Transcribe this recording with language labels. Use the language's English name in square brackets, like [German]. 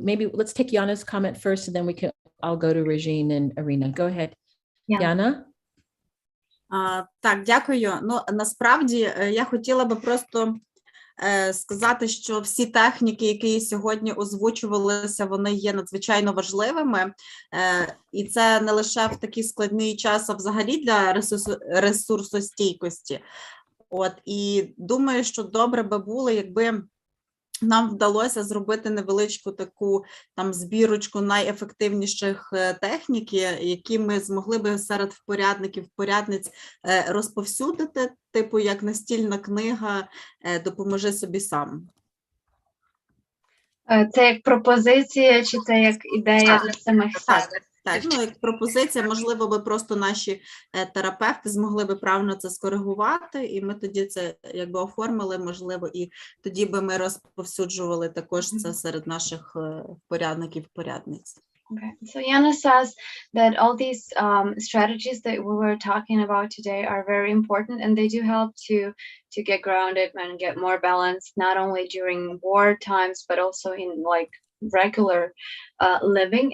[English] Maybe let's take Yana's comment first, and then I'll go to Regine and Irina. Go ahead. Yana? [Ukrainian] Так, дякую. Ну, насправді, я хотіла би просто сказати, що всі техніки, які сьогодні озвучувалися, вони є надзвичайно важливими. І це не лише в такий складний час, а взагалі для ресурсостійкості. І думаю, що добре би було, якби нам вдалося зробити невеличку таку збірочку найефективніших технік, які ми змогли би серед впорядниць розповсюдити, типу як настільна книга «Допоможи собі сам». Це як пропозиція, чи це як ідея для самих себе? Так, як пропозиція, можливо, би просто наші терапевти змогли би правильно це скоригувати, і ми тоді це якби оформили, можливо, і тоді би ми розповсюджували також це серед наших впорядниць. [English] Okay, so Yana says that all these strategies that we were talking about today are very important, and they do help to get grounded and get more balanced, not only during war times, but also in like regular living.